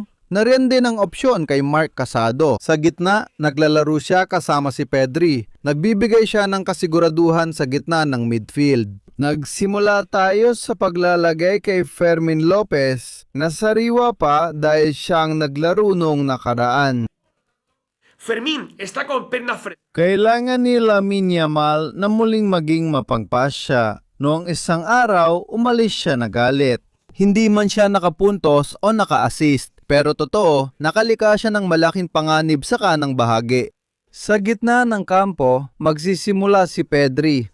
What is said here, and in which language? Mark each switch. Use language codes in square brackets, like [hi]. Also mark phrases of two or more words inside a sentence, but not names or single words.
[tl] Nariyan din ang opsyon kay Marc Casado. Sa gitna, naglalaro siya kasama si Pedri. Nagbibigay siya ng kasiguraduhan sa gitna ng midfield. Nagsimula tayo sa paglalagay kay Fermin Lopez na sariwa pa dahil siyang naglaro noong nakaraan. [es] Fermín está con pierna fresca. [tl] Kailangan ni Lamine Yamal na muling maging mapangpasya. Noong isang araw, umalis siya na galit. Hindi man siya nakapuntos o naka-assist. Pero totoo, nakalika siya ng malaking panganib sa kanang bahagi. Sa gitna ng kampo, magsisimula si Pedri.